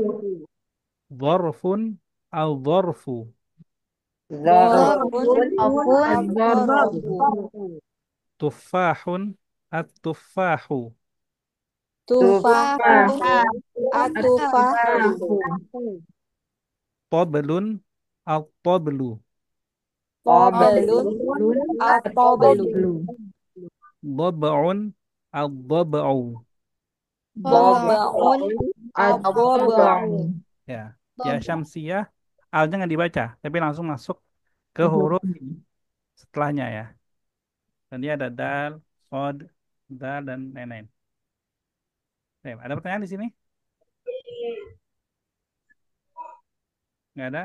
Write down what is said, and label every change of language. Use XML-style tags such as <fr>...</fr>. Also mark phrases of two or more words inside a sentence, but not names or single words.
<ar>ظرف الظرف. ظرف الظرف. تفاح التفاح. Tufahun. At-tufahu. طبل الطبل. Qablun Lun atau at-tablu.</ar> <id>belum?</id> <ar>ضبع الضبع. ضبع الضبع.</ar> <id>Ya. Ya Syamsiyah. Alnya nggak dibaca, tapi langsung masuk ke huruf setelahnya ya. Dan dia ada dal, sod, dal, dan lain-lain. Oke, ada pertanyaan di sini? Nggak ada?</id>